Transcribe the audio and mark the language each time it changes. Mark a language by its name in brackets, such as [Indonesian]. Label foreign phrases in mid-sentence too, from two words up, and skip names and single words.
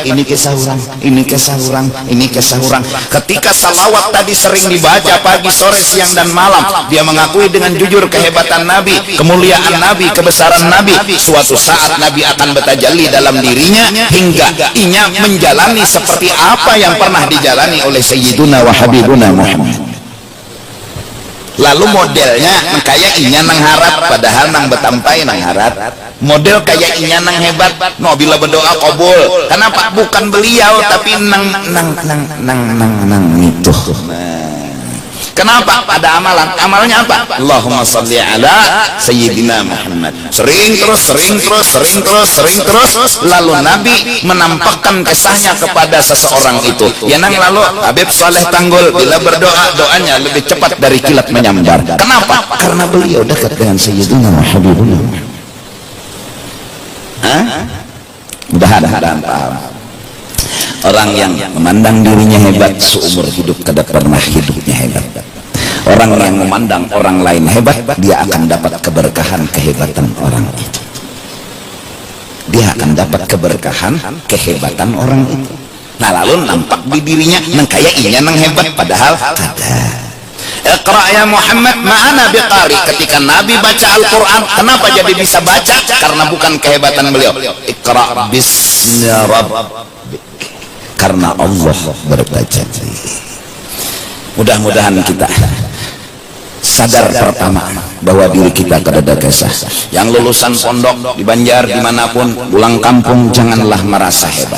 [Indonesian] Ini kisah orang, ini kisah orang, ini kisah orang. Ketika salawat tadi sering dibaca pagi, sore, siang dan malam, dia mengakui dengan jujur kehebatan Nabi, kemuliaan Nabi, kebesaran Nabi. Suatu saat Nabi akan bertajalli dalam dirinya hingga inya menjalani seperti apa yang pernah dijalani oleh [Arabic] Sayyiduna wa Habibuna [Indonesian] Muhammad. [Banjar] Lalu modelnya kayak inya nang harap, padahal nang betampai nang harap. Model kayak inya nang hebat, no bila berdoa kabul. [Indonesian] Kenapa? Bukan beliau, tapi nang itu. Kenapa? Ada amalan. Amalnya apa? [Arabic] Allahumma sholli ala Sayyidina Muhammad. [Indonesian] Sering terus. Lalu Nabi menampakkan kisahnya kepada seseorang itu. Ya nang lalu Habib Saleh Tanggul bila berdoa, doanya lebih cepat dari kilat menyambar. Kenapa? Karena beliau dekat dengan Sayyidina Muhammad. Mudah-mudahan paham. Orang yang memandang dirinya hebat seumur hidup kada pernah hidupnya hebat. Orang yang memandang orang lain hebat, dia akan dapat keberkahan kehebatan orang itu. Dia akan dapat keberkahan kehebatan orang itu. [Banjar] Nah lalu nampak di dirinya nang kayak inya nang hebat, padahal kada. [Arabic] Iqra ya Muhammad ma'ana biqari. [Indonesian] Ketika Nabi baca Al-Quran, kenapa jadi bisa baca? Karena bukan kehebatan beliau. [Arabic] Iqra bismi rabbik, [Indonesian] karena Allah bertajali. Mudah-mudahan kita sadar pertama bahwa diri kita kada kisah. Yang lulusan pondok di Banjar dimanapun, pulang kampung janganlah merasa hebat.